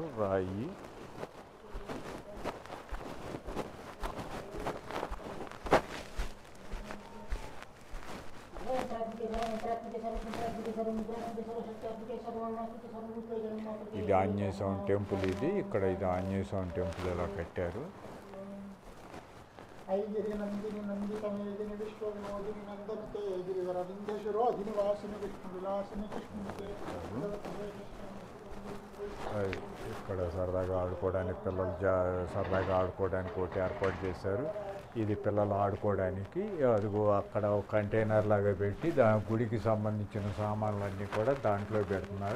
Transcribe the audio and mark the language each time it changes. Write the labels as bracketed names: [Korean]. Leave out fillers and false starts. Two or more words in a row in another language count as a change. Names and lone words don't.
[Telugu] రాయి ఇది ఆంజనేయ స్వామి టెంపుల్. ఇది ఇక్కడ ఇది ఆంజనేయ స్వామి టెంపుల్ ఇలా కట్టారు. [Sanskrit] ऐगिरि नन्दिनि नन्दितमेदिनि विश्वविनोदिनि नन्दनुते गिरिवरविन्ध्यशिरोधिनि वासिनि विष्णुविलासिनि कृष्णुते [Telugu] ఇక్కడ సరదాగా ఆడుకోవడానికి పిల్లలు సరదాగా ఆడుకోవడానికి ఒకటి ఏర్పాటు చేశారు. ఇది పిల్లలు ఆడుకోవడానికి అదిగో అక్కడ ఒక కంటైనర్ లాగా పెట్టి గుడికి సంబంధించిన సామాన్లన్నీ కూడా దాంట్లో పెడుతున్నారు.